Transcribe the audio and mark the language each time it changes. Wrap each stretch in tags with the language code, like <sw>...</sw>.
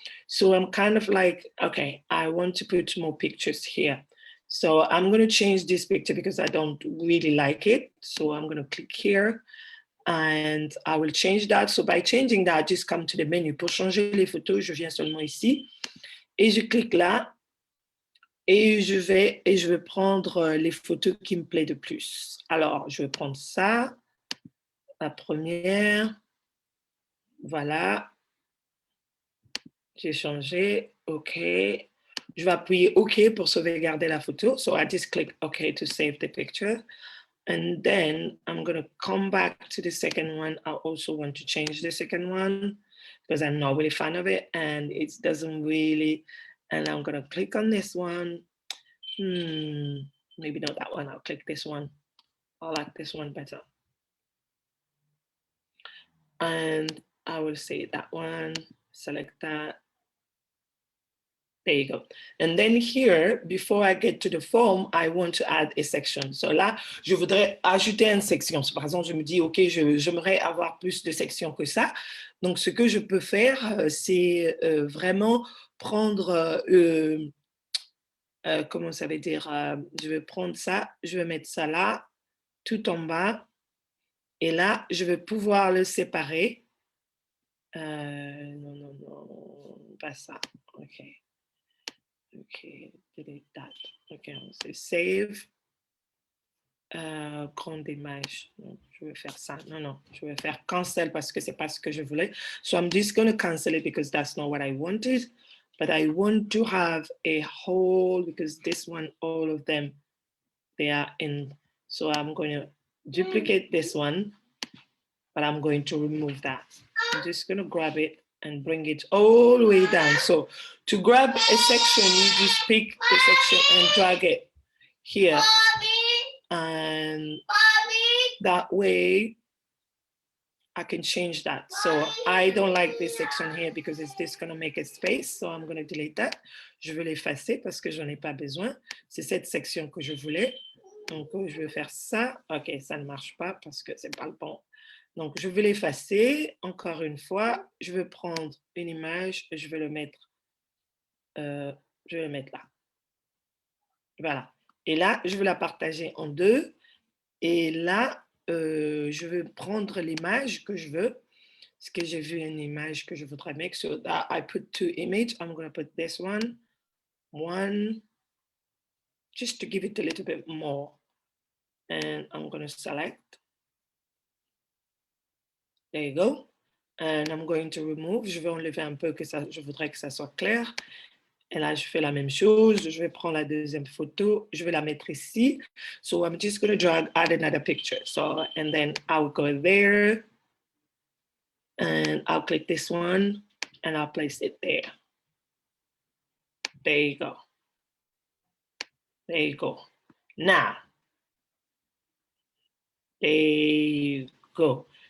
<en>So I'm kind of like, okay, I want to put more pictures here. So I'm going to change this picture because I don't really like it. So I'm going to click here and I will change that. So by changing that, I just come to the menu.</en> <fr>Pour changer les photos, je viens seulement ici et je clique là et je vais prendre les photos qui me plaisent de plus. Alors, je vais prendre ça, la première. Voilà. J'ai changé. OK. Je vais appuyer OK pour sauvegarder la photo.</fr> <en>So I just click OK to save the picture. And then I'm going to come back to the second one. I also want to change the second one because I'm not really a fan of it and it doesn't really, and I'm going to click on this one. Maybe not that one. I'll click this one. I like this one better. And I will say that one, select that. There you go. And then here, before I get to the form, I want to add a section.</en> <fr>So là, je voudrais ajouter une section. So, par exemple, je me dis, OK, j'aimerais avoir plus de sections que ça. Donc, ce que je peux faire, c'est vraiment prendre, comment ça veut dire, je vais prendre ça, je vais mettre ça là, tout en bas. Et là, je vais pouvoir le séparer. Non, non, non, pas ça. OK. OK,</fr> <en>delete that.</en> <fr>OK, on se save. Grande image. Non, je vais faire ça. Non, non, je vais faire cancel parce que c'est pas ce que je voulais.</fr> <en>So I'm just going to cancel it because that's not what I wanted. But I want to have a whole, because this one, all of them, they are in. So I'm going to duplicate this one, but I'm going to remove that. I'm just going to grab it and bring it all the way down. So to grab a section, you just pick the section and drag it here. And that way I can change that. So I don't like this section here because it's just going to make a space. So I'm going to delete that.</en> <fr>Je vais l'effacer parce que j'en ai pas besoin. C'est cette section que je voulais. Donc, je vais faire ça. OK, ça ne marche pas parce que c'est pas le bon. Donc, je vais l'effacer. Encore une fois, je vais prendre une image et je vais le mettre là. Voilà. Et là, je vais la partager en deux. Et là, je vais prendre l'image que je veux. Parce que j'ai vu une image que je voudrais mettre.</fr> <en>So that I put two images. I'm going to put this one. One. Just to give it a little bit more. And I'm going to select. There you go. And I'm going to remove.</en> <fr>Je vais enlever un peu que ça, je voudrais que ça soit clair. Et là, je fais la même chose. Je vais prendre la deuxième photo. Je vais la mettre ici.</fr> <en>So I'm just going to drag, add another picture. So, and then I'll go there. And I'll click this one. And I'll place it there. There you go. There you go. Now, there you go.</en>